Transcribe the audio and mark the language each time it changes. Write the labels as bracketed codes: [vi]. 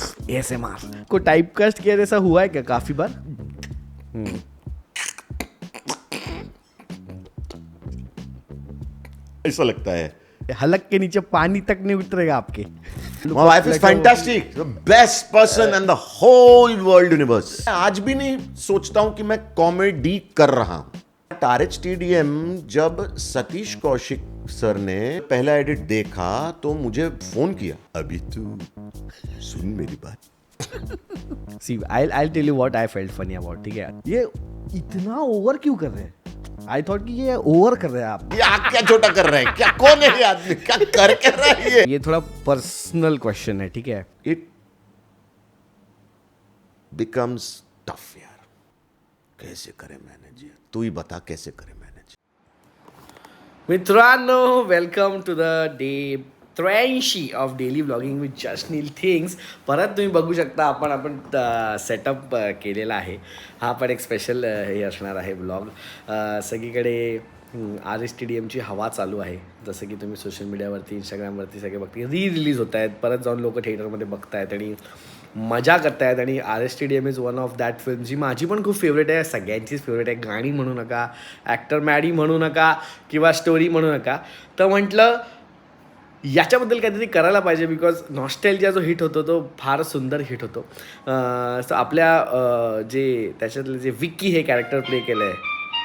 [hi] ASMR को typecast किया जैसा हुआ है क्या काफी बार? ऐसा लगता है हलक के नीचे पानी तक नहीं उतरेगा आपके। [en] My wife is fantastic, the best person in the whole world universe. [hi] आज भी नहीं सोचता हूँ कि मैं कॉमेडी कर रहा हूँ। टारेज TDM जब सतीश कौशिक सर ने पहला एडिट देखा तो मुझे फोन किया अभी तू सुन मेरी बात [en] See, I'll tell you what I felt funny about, [hi] ठीक है? ये इतना ओवर क्यों कर रहे हैं? [en] I thought [hi] कि ये ओवर कर रहे हैं आप। ये आग क्या छोटा कर रहा है क्या कौन है ये आदमी क्या कर रहा है ये ये थोड़ा पर्सनल क्वेश्चन है, ठीक है? [en] it becomes tough [hi] यार कैसे करें मैनेज तू ही बता कैसे करें मैनेज [en] मित्रांनो, welcome to the day 83 of daily vlogging with just Neel things. [mr] परत तुम्ही बघू शकता आपण सेटअप केलेला आहे. हा पण एक स्पेशल हे असणार आहे व्लॉग. सगळीकडे RSTDMची हवा चालू आहे. जसं की तुम्ही सोशल मीडियावरती इंस्टाग्रामवरती सगळे बघते रिलीज होत आहेत. परत जाऊन लोक थिएटरमध्ये बघतायत आणि मजा करतायत. आणि RSTDM [en] is one of that film [mr] जी माझी पण खूप फेवरेट आहे. सगळ्यांचीच फेवरेट आहे. गाणी म्हणू नका, ॲक्टर मॅडी म्हणू नका किंवा स्टोरी म्हणू नका. तर म्हटलं याच्याबद्दल काहीतरी करायला पाहिजे बिकॉज नॉस्टॅल्जिया जो हिट होतो तो फार सुंदर हिट होतो. सो आपल्या जे त्याच्यातले जे विक्की हे कॅरेक्टर प्ले केलं आहे.